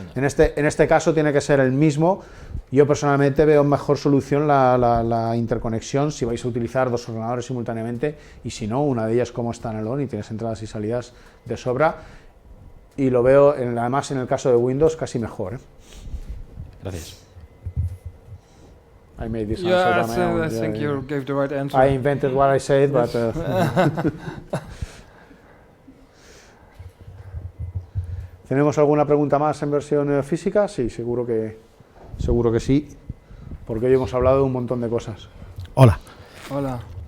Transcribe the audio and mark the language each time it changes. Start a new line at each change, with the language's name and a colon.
Spanish: En este caso tiene que ser el mismo. Yo personalmente veo mejor solución la interconexión si vais a utilizar dos ordenadores simultáneamente, y si no, una de ellas como Standalone y tienes entradas y salidas de sobra, y lo veo además en el caso de Windows casi mejor, ¿eh? Gracias.
English: I made this answer by my own. I think you gave the right answer. I invented what I said, but
Spanish: ¿tenemos alguna pregunta más en versión física? Sí, seguro que sí, porque hoy hemos hablado de un montón de cosas. Hola. Hola.